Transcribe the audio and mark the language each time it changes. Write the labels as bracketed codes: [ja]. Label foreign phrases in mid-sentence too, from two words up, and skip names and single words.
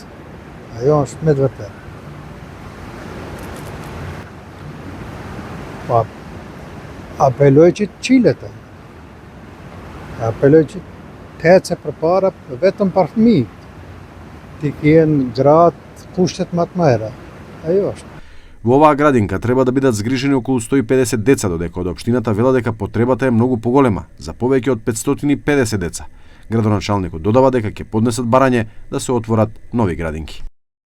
[sq] Ajo është me vërtet. Po apeloj që të qilet. Apeloj që të ecë përpara vetëm për fëmijët. Të kenë gratë kushtet më të mëra. Ajo është. [mk] Во оваа градинка треба да бидат згрижени околу 150 деца, додека од општината вела дека потребата е многу поголема, за повеќе од 550 деца. Градоначалникот додава дека ќе поднесат барање да се отворат нови градинки.